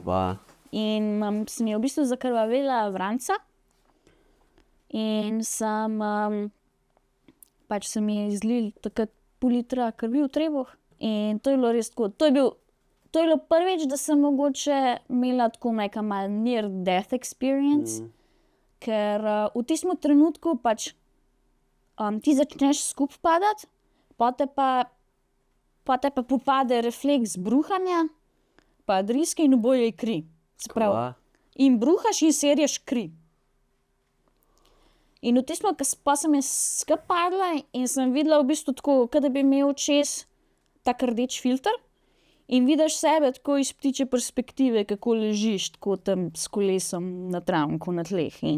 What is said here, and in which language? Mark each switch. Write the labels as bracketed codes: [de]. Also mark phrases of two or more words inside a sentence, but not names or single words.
[sl] In se mi je v bistvu zakrvavela vranca in pač se mi je izlil takrat pol litra krvi v trebuh. In to je bilo res tako. To je bilo prvič, da sem mogoče imela tako neka malo [en] near death experience, [sl] ker v tistem trenutku pač ti začneš skupaj padati, potem te pa popade refleks bruhanja, pa driske in oboje je kri. Se pravi, in bruhaš in serješ kri. In v tistem, pa sem jaz skupaj padla in sem videla v bistvu tako, kot da bi imel čez tak rdeč filter in vidiš sebe tako iz ptiče perspektive, kako ležiš tako tam s kolesom na travniku na tleh.